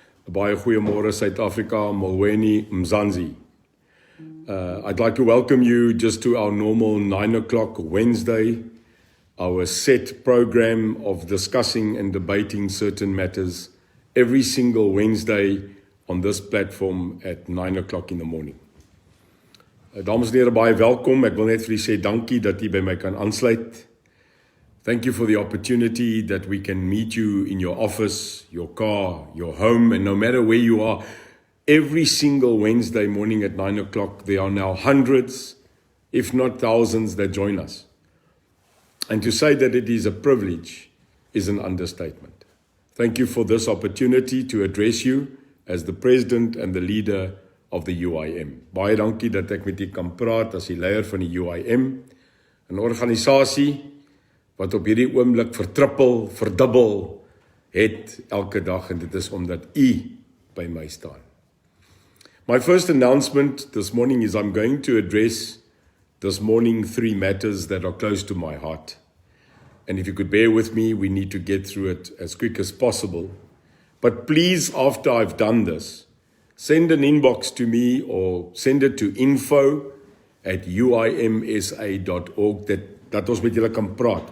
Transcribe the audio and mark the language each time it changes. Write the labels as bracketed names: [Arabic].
[Afrikaans] Baie goeiemôre, Suid-Afrika, Molweni, Mzansi. [English] I'd like to welcome you just to our normal 9 o'clock Wednesday, our set program of discussing and debating certain matters every single Wednesday on this platform at 9 o'clock in the morning. [Afrikaans] Dames en here, baie welkom. Ek wil net vir u sê dankie dat u by my kan aansluit. [English] Thank you for the opportunity that we can meet you in your office, your car, your home, and no matter where you are, every single Wednesday morning at 9 o'clock, there are now hundreds, if not thousands, that join us. And to say that it is a privilege is an understatement. Thank you for this opportunity to address you as the President and the leader of the UIM. [Afrikaans] Baie dankie dat ek met u kan praat as die leier van die UIM, 'n organisasie wat op hierdie oomblik vertrippel, verdubbel het elke dag, en dit is omdat u by my staan. [English] My first announcement this morning is I'm going to address this morning 3 matters that are close to my heart. And if you could bear with me, we need to get through it as quick as possible. But please, after I've done this, send an inbox to me or send it to info@uimsa.org that ons met julle kan praat.